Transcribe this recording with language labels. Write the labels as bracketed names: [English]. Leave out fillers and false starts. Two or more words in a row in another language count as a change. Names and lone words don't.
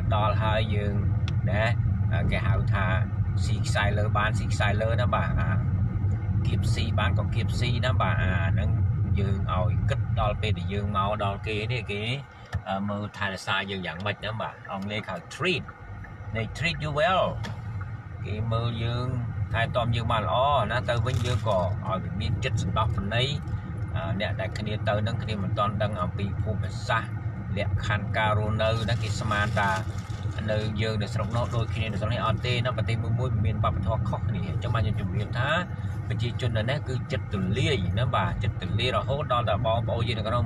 [Khmer] ដល់ហើយយើងណាគេហៅថាស៊ីខ្សែលើបានស៊ីខ្សែលើណាបាទគៀបស៊ីបានក៏គៀបស៊ីណាបាទហ្នឹងយើងឲ្យគិតដល់ពេលដែលយើងមកដល់គេនេះគេមើលថែរក្សាយើងយ៉ាងម៉េចណាបាទអង់គ្លេសហៅ treat [English] they treat you well [Khmer] គេមើលយើងថែ ទាំយើងបានល្អណាទៅវិញយើងក៏ឲ្យមានចិត្តសន្តោសប្រណីអ្នកដែលគ្នាទៅនឹងគ្នាមិនទាន់ដឹងអំពីភូមិសាស្ត្រលក្ខខណ្ឌការរស់នៅណាគេស្មានថានៅយើងនៅស្រុកនោះដូចគ្នានៅ ស្រុកនេះអត់ទេណាប្រទេសមួយមានវប្បធម៌ខុសគ្នាអញ្ចឹងបានខ្ញុំជម្រាបថាប្រជាជននៅនេះគឺចិត្តទលាយណាបាទចិត្តទលាយរហូតដល់តែបងប្អូនយើងនៅក្នុង